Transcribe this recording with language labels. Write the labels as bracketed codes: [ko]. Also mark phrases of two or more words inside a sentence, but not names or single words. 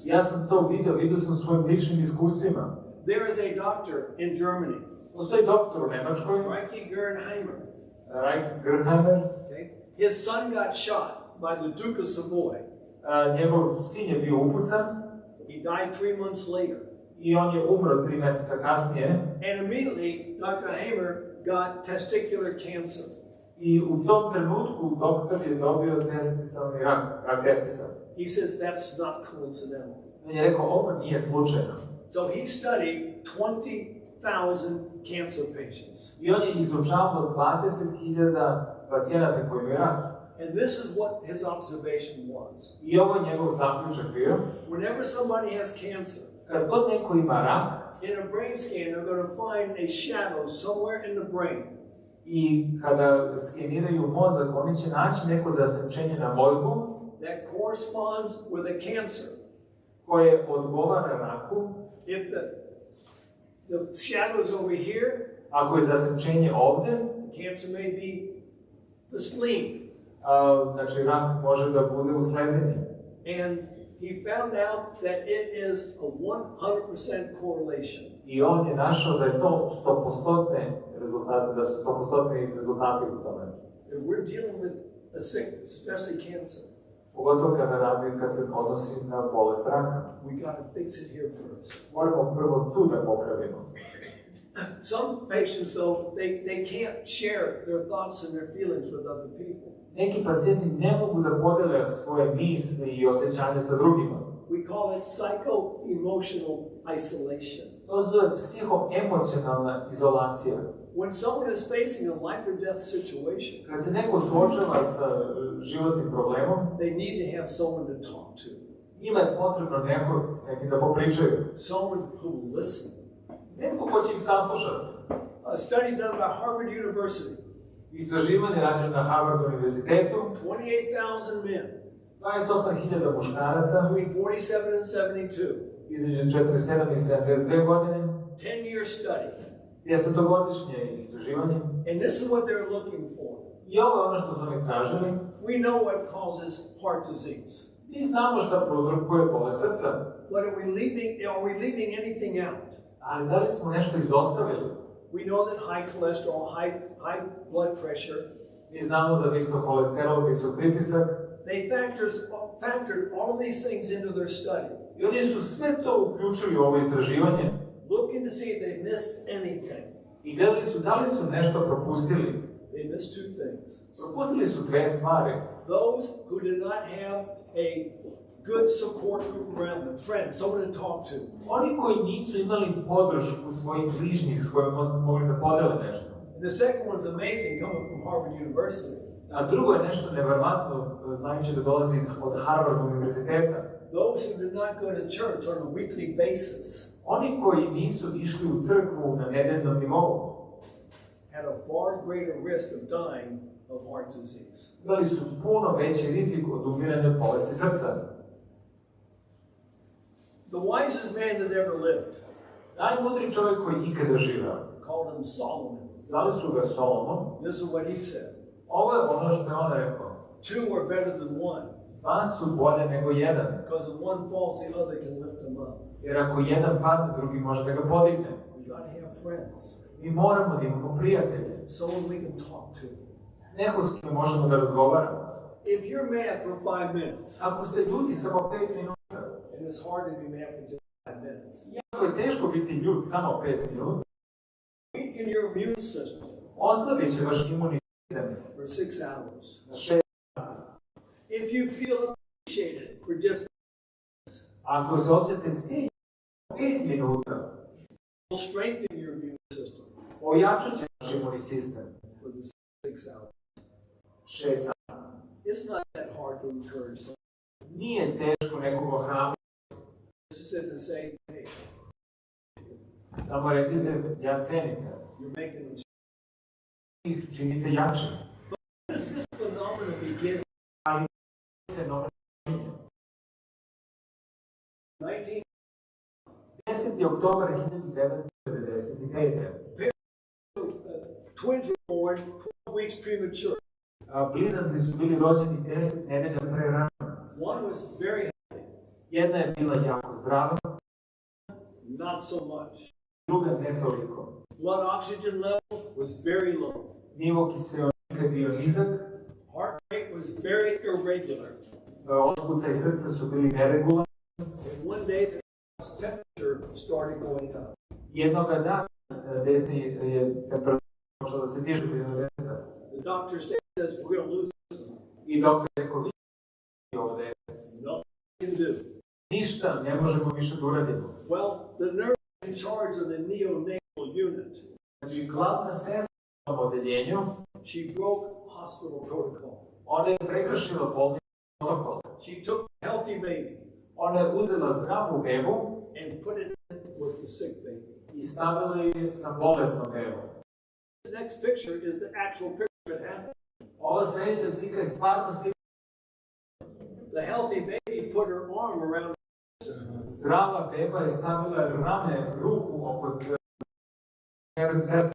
[sr] Ja sam to vidio sam svojim ličnim iskustvima. [en] There is a doctor in Germany, [sr] Postoji doktor u Nemačkoj, Gerheimer. [en] Okay? His son got shot by the Duke of Savoy. [sr] Njegov sin je bio upucan. [en] He died 3 months later. [sr] I on je umro 3 mjeseca kasnije. [en] And immediately, Dr. Hamer got testicular cancer. [sr] I u tom trenutku doktor je dobio testisalni rak testisa. [en] He says that's not coincidental. [sr] On je rekao, ovo nije slučajno. [en] So he studied 20,000 cancer patients. [sr] I on je izučavao 20.000 pacijenata koji imaju rak. [en] And this is what his observation was. [sr] I ovo je njegov zaključak bio. [en] Whenever somebody has cancer, [sr] kad god neko ima rak, [en] in a brain scan they're going to find a shadow somewhere in the brain. [sr] I kada skeniraju mozak, oni će naći neko zasenčenje na mozgu [en] that corresponds with a cancer. [sr] Koje odgovara raku. [en] If the shadow is over here, [sr] ako je zasenčenje ovde, [en] cancer may be the spleen. [sr] Znači rak može da bude u slezini. [en] And he found out that it is a 100% correlation. [sr] I on je našao da je to 100% rezultate, da su 100% rezultati u tome. [en] And we're dealing with a sickness, especially cancer. [sr] Pogotovo kad se odnosi na bolest raka. [en] We got to fix it here first. [sr] Moramo prvo tu da popravimo. [en] Some patients, though, they can't share their thoughts and their feelings with other people. [sr] Neki pacijenti ne mogu da podele svoje misli i osjećanja sa drugima. [en] We call it psycho-emotional isolation. [sr] To zove psihoemocionalna izolacija. [en] When someone is facing a life or death situation, [sr] kad se neko suočava sa životnim problemom, [en] they need to have someone to talk to. [sr] Njima je potrebno neko s nekim da popričaju. [en] Someone who will listen. [sr] Neko ko će ih saslušati. [en] A study done by Harvard University. [sr] Istraživanje rađeno na Harvard univerzitetu. [en] 28,000 men. [sr] 28.000 muškaraca. [en] Between 47 and 72. [sr] Između 47 i 72 godine. [en] 10-year study. [sr] 10-godišnje istraživanje. [en] And this is what they're looking for. [sr] I ovo je ono što su oni tražili. [en] We know what causes heart disease. [sr] Mi znamo šta prouzrokuje bolest srca. [en] But are we leaving anything out? [sr] Ali da li smo nešto izostavili? [en] We know that high cholesterol, high blood pressure, [sr] Mi znamo za visok holesterol, visok pritisak. [en] they factored all of these things into their study. [sr] I oni su sve to uključili u ovo istraživanje. [en] Looking to see if they missed anything. [sr] I gledali su da li su nešto propustili. [en] They missed two things. [sr] Propustili su dve stvari. [en] Those who did not have a good support group around them, friends, someone to talk to. [sr] Oni koji nisu imali podršku svojih bližnjih s kojima mogli da podele nešto. [en] And the second one's amazing, coming from Harvard University. [sr] A drugo je nešto neverovatno, znajući da dolazi od Harvard univerziteta. [en] Those who did not go to church on a weekly basis [sr] Oni koji nisu išli u crkvu na nedeljnom nivou [en] had a far greater risk of dying of heart disease. [sr] imali su puno veći rizik od umiranja bolesti srca. [en] The wisest man that ever lived, [sr] Najmudriji čovjek koji ikada živeo, [en] called him Solomon. [sr] zvali su ga Solomon. [en] This is what he said. [sr] Ovo je ono što je on rekao. [en] Two are better than one, [sr] Dva su bolje nego jedan, [en] because if one falls, the other can lift him up. [sr] jer ako jedan padne, drugi može da ga podigne. [en] We got to have friends, [sr] Mi moramo da imamo prijatelje, [en] someone we can talk to. [sr] neko s kim možemo da razgovaramo. [en] If you're mad for 5 minutes, [sr] Ako ste ljudi samo 5 minuta, [en] and it's hard to be mad for just 5 minutes, [sr] jako je teško biti ljud samo 5 minuta, [en] weaken your immune system [sr] oslabit će vaš imunni sistem [en] for 6 hours. [sr] na 6. [en] If you feel appreciated for just [sr] Ako se osjete cijenjeni 5 minuta, [en] will strengthen your immune system [sr] ojačat će vaš imunni sistem [en] for the 6 hours. [sr] 6 sati. [en] It's not that hard to encourage someone. [sr] Nije teško nekog ohrabriti. [en] Just sit and say, hey, [sr] Samo recite, ja cenim te. [en] you're making them. [sr] Ih činite jačim. [en] How does this phenomenon begin? [sr] Ali imate nove činjenje. 10. oktober 1995. [en] Twins were born 12 weeks premature. [sr] Blizanci su bili rođeni 10 nedelja pre rano. [en] One was very healthy, [sr] Jedna je bila jako zdrava, [en] not so much. [sr] druga ne toliko. [en] Blood oxygen level was very low. [sr] Nivo kiseonika je bio nizak, [en] Heart rate was very irregular. [sr] otkucaji srca su bili neregularni. [en] And one day the temperature started going up. [sr] Jednoga dana dete je temperatura počela da se diže do deteta. [en] The doctor says, we're going to lose this one. [sr] I doktor je rekao, vi ovo dete. [en] Nothing we can do. [sr] Ništa ne možemo više da uradimo. [en] Well, the nurse in charge of the neonatal unit, [sr] Znači, glavna sestra u tom odeljenju, [en] she broke hospital protocol. [sr] ona je prekršila bolnički protokol. [en] She took a healthy baby [sr] Ona je uzela zdravu bebu [en] and put it in with the sick baby. [sr] i stavila je sa bolesnom bebom. [en] The next picture is the actual picture that happened. [sr] Ova sljedeća slika je stvarna slika. [en] The healthy baby put her arm around [sr] Zdrava beba je stavila rame, ruku oko sestre.